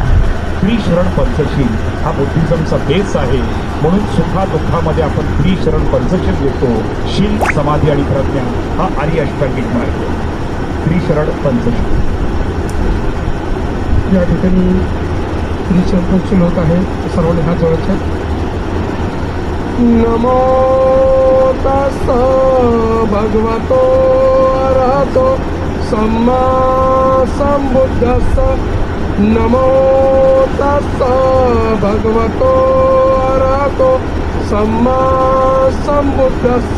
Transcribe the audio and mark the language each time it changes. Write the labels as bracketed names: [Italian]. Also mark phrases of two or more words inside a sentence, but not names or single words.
[Marathi] त्रिशरण पंचशील हा बुद्धिझमचा बेस आहे, म्हणून सुखा दुःखामध्ये आपण त्रिशरण पंचशील घेतो. शील, समाधी आणि प्रज्ञा हा आर्य अष्टांगिक मार्ग. त्रिशरण पंचशील या ठिकाणी त्रिशरण पंचशील होत आहे. सर्वांनी हात जोडायचे. [Pali] नमो तस् भगवतो अरहतो सम्मा संबुद्धस्स. नमो तस् भगवतो अरहतो सम्मा संबुद्धस्स.